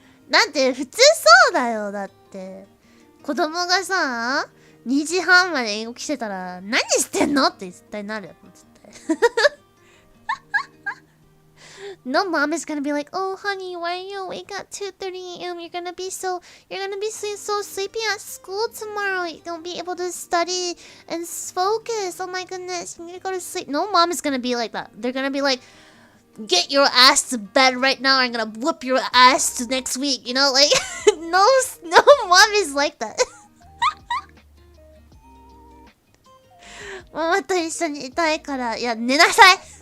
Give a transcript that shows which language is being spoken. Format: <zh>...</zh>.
<ja>だって普通そうだよ。だって。子供がさ、2時半まで起きてたら何してんのって絶対なるよ。絶対。</ja> <en>No mom is gonna be like, oh honey, why are you awake at 2:30 a.m? You're gonna be so sleepy at school tomorrow. You won't be able to study and focus. Oh my goodness, you need to go to sleep. No mom is gonna be like that. They're gonna be like, get your ass to bed right now. I'm gonna whoop your ass to next week. You know, like no mom is like that.</en> <ja>ママと一緒にいたいから、いや寝なさい。</ja>